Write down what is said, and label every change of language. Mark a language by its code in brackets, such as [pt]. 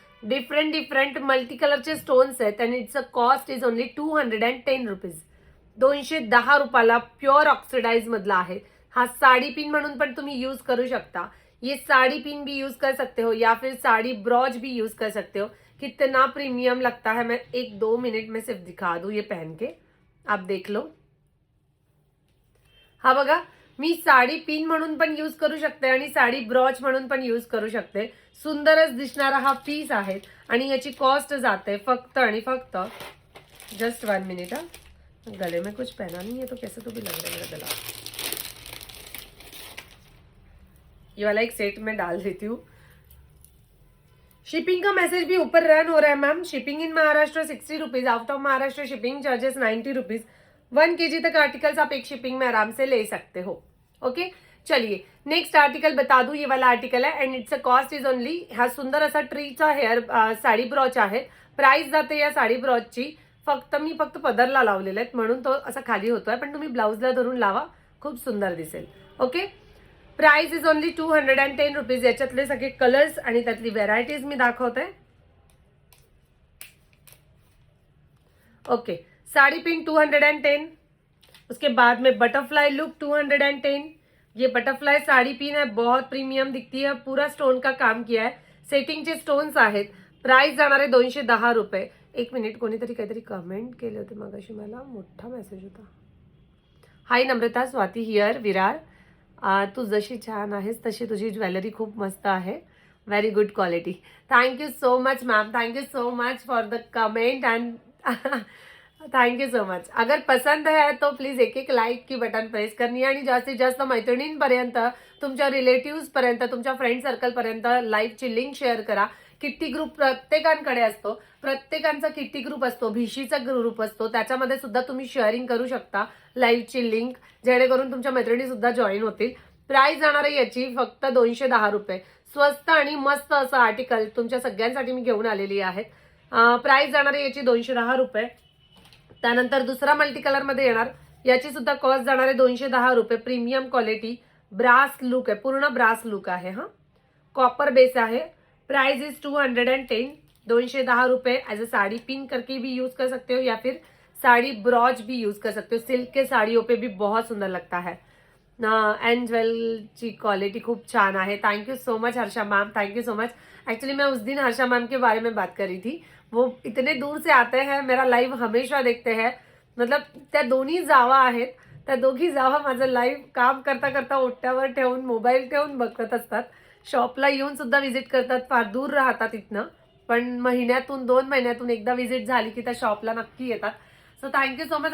[mr] Different multi कलरचे stones आहेत आणि [en] It's a cost is only 210 rupees. [mr] 210 रुपयाला प्युअर ऑक्सिडाइज मधला आहे. हा साड़ी पिन म्हणून पण तुम्ही यूज करू शकता. [hi] ये साड़ी पिन भी यूज कर सकते हो या फिर साड़ी ब्रॉच भी यूज कर सकते हो. कितना प्रीमियम लगता है. मैं 1-2 मिनट में सिर्फ दिखा दूं ये पहन के, आप देख लो. [mr] हा बघा, मी साडी पिन म्हणून पण यूज करू शकते आणि साडी ब्रॉच म्हणून पण यूज करू शकते. सुंदरच दिसणारा हा पीस आहे आणि याची कॉस्ट जाते फक्त आणि फक्त, जस्ट 1 मिनट. [hi] गले में कुछ पहना नहीं है तो कैसे तो भी लग रहा है मेरा गला. ये वाला एक सेट में डाल देती हूँ. शिपिंग का मैसेज भी ऊपर रन हो रहा है ma'am. [en] Shipping in Maharashtra 60 rupees. Out of Maharashtra shipping charges 90 rupees. [hi] 1 kg तक आर्टिकल्स आप एक शिपिंग में आराम से ले सकते हो. ओके चलिए नेक्स्ट आर्टिकल बता दूं. ये वाला आर्टिकल है [en] And it's a cost is only. [mr] हा सुंदर असा ट्रीचा हेअर साडी ब्रॉच आहे. प्राइस जाते या साडी ब्रॉचची मी फक्त पदरला लावलेले आहेत म्हणून तो असा खाली होतोय, पण तुम्ही ब्लाउजला धरून लावा, खूप सुंदर दिसेल. [en] Okay price is only 210 rupees. [mr] याच्यातले सगळे कलर्स आणि त्यातली व्हेरायटीज मी दाखवते. [en] Okay sari pin 210. [hi] उसके बाद में बटरफ्लाई लुक 210. ये बटरफ्लाई साड़ी पिन है, बहुत प्रीमियम दिखती है, पूरा स्टोन का काम किया है, [mr] सेटिंगचे स्टोन्स आहेत. प्राइस जाणार आहे 210 रुपये. 1 मिनिट, कोणीतरी काहीतरी कमेंट केले होते मगाशी, मला मोठा मेसेज होता. हाय नम्रता, स्वाती हियर, विरार. तू जशी छान आहेस तशी तुझी ज्वेलरी खूप मस्त आहे. [en] Very good quality. Thank you so much ma'am, thank you so much for the comment and thank you so much. [hi] अगर पसंद है तो प्लीज एक लाईक की बटन प्रेस करनी है [mr] आणि जास्तीत जास्त मैत्रिणींपर्यंत, तुमच्या रिलेटिव्ह पर्यंत, तुमच्या फ्रेंड सर्कल पर्यंत लाईव्हची लिंक शेअर करा. किट्टी ग्रुप प्रत्येकांकडे असतो, प्रत्येकांचा किट्टी ग्रुप असतो, भिशीचा ग्रुप असतो, त्याच्यामध्ये सुद्धा तुम्ही शेअरिंग करू शकता लाईव्हची लिंक, जेणेकरून तुमच्या मैत्रिणी सुद्धा जॉईन होतील. प्राइस जाणार आहे याची फक्त 210 रुपये. स्वस्त आणि मस्त असं आर्टिकल तुमच्या सगळ्यांसाठी मी घेऊन आलेली आहे. प्राइस जाणार आहे याची 210 रुपये. त्यानंतर दुसरा मल्टी कलर मध्ये येणार, याची सुद्धा कॉस्ट जाणार आहे 210 रुपये. प्रीमियम क्वालिटी ब्रास लुक आहे, पूर्ण ब्रास लुक आहे. हा कॉपर बेस आहे. Price is 210. 210 रुपये. [hi] एज अ साड़ी पिन करके भी यूज कर सकते हो या फिर साड़ी ब्रॉच भी यूज कर सकते हो. सिल्क के साड़ियों पे भी बहुत सुंदर लगता है. [mr] एंड ज्वेलची क्वालिटी खूप छान आहे. [en] Thank you so much Harsha ma'am, thank you so much. [hi] Actually मैं उस दिन हर्षा मैम के बारे में बात कर रही थी. वो इतने दूर से आते हैं, मेरा लाइव हमेशा देखते हैं. [mr] मतलब त्या दोन्ही जावा आहेत, त्या दोघी जावा माझं लाईव्ह काम करता करता ओट्यावर ठेवून मोबाईल ठेवून बघत असतात. शॉपला येऊन सुद्धा व्हिजिट करतात. फार दूर राहतात इथनं, पण महिन्यातून 2 महिन्यातून एकदा व्हिजिट झाली की त्या शॉपला नक्की येतात. [en] So thank you so much.